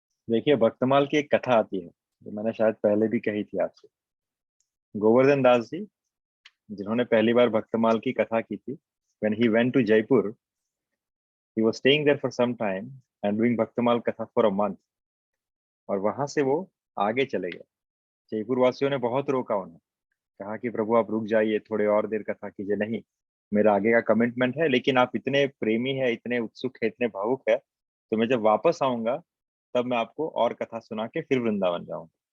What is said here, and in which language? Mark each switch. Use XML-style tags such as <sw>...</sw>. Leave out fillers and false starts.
<hi>देखिए, भक्तमाल की एक कथा आती है जो मैंने शायद पहले भी कही थी आपसे। गोवर्धन दास जी, जिन्होंने पहली बार भक्तमाल की कथा की थी,</hi> <en>when he went to Jaipur, he was staying there for some time and doing Bhaktamal katha for a month.</en> <hi>और वहां से वो आगे चले गए। जयपुर वासियों ने बहुत रोका उन्हें, कहा कि प्रभु आप रुक जाइए, थोड़े और देर कथा कीजिए। नहीं, मेरा आगे का कमिटमेंट है, लेकिन आप इतने प्रेमी है, इतने उत्सुक है, इतने भावुक है, तो मैं जब वापस आऊंगा तब मैं आपको और कथा सुना के फिर वृंदावन जाऊंगा।</hi>